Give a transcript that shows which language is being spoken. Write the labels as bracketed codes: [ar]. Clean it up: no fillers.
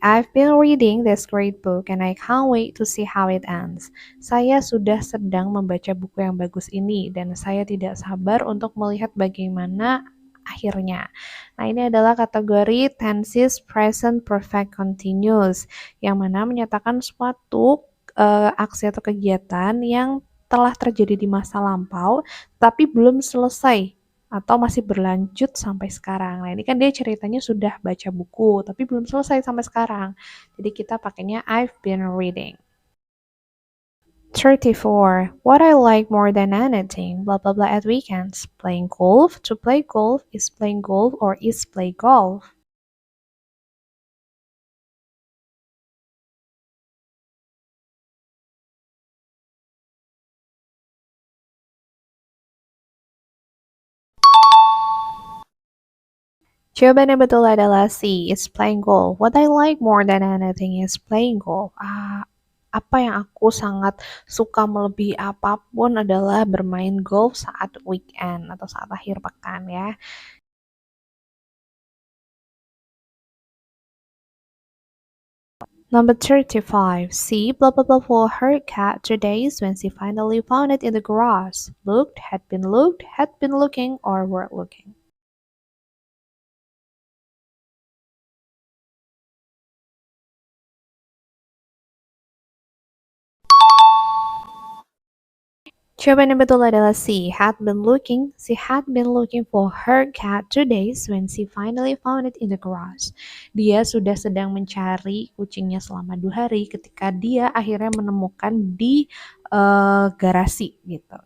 [en] I've been reading this great book and I can't wait to see how it ends. [id] Saya sudah sedang membaca buku yang bagus ini dan saya tidak sabar untuk melihat bagaimana akhirnya. Nah, ini adalah kategori tenses present perfect continuous yang mana menyatakan suatu aksi atau kegiatan yang telah terjadi di masa lampau tapi belum selesai atau masih berlanjut sampai sekarang. Nah, ini kan dia ceritanya sudah baca buku, tapi belum selesai sampai sekarang. Jadi kita pakainya [en] I've been reading. [id] 34. [en] What I like more than anything, blah blah blah at weekends. Playing golf. To play golf, is playing golf, or is play golf. [id] Jawaban yang betul adalah C, is playing golf. [en] What I like more than anything is playing golf. [id] Apa yang aku sangat suka melebihi apapun adalah bermain golf saat weekend atau saat akhir pekan ya. [en] Number 35. C, blah blah blah for her cat 2 days when she finally found it in the grass. Looked, had been looking, or were looking. [id] Jawaban yang betul adalah C. [en] Had been looking. She had been looking for her cat 2 days when she finally found it in the grass. [id] Dia sudah sedang mencari kucingnya selama 2 hari ketika dia akhirnya menemukan di garasi gitu.